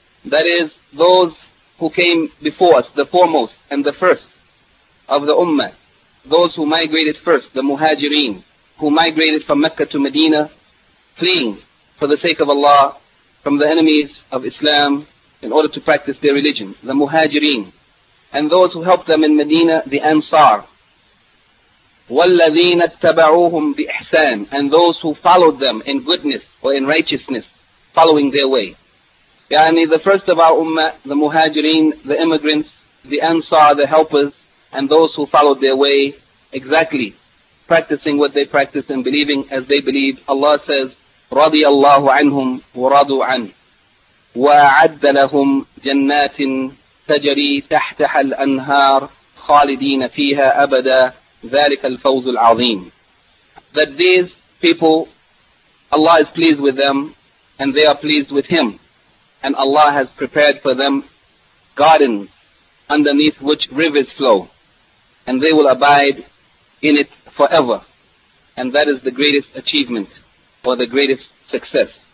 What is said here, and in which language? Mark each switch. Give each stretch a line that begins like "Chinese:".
English: That is, those who came before us, the foremost and the first of the ummah, those who migrated first, the muhajireen, who migrated from Mecca to Medina, fleeing for the sake of Allah from the enemies of Islam in order to practice their religion, the muhajireen, and those who helped them in Medina, the Ansar,
Arabic: وَالَّذِينَ اتَّبَعُوهُمْ بِإِحْسَانٍ,
English: and those who followed them in goodness or in righteousness, following their way. Yani, the first of our ummah, the muhajireen, the immigrants, the ansar, the helpers, and those who followed their way, exactly practicing what they practice and believing as they believe. Allah says,
Arabic: رَضِيَ اللَّهُ عَنْهُمْ وَرَضُوا عَنْهُ وَأَعَدَّ لَهُمْ جَنَّاتٍ تَجَرِي تَحْتَحَ الْأَنْهَارِ خَالِدِينَ فِيهَا أَبَدًا ذَلِكَ الْفَوْزُ الْعَظِيمِ.
English: That these people, Allah is pleased with them, and they are pleased with Him. And Allah has prepared for them gardens underneath which rivers flow, and they will abide in it forever. And that is the greatest achievement or the greatest success.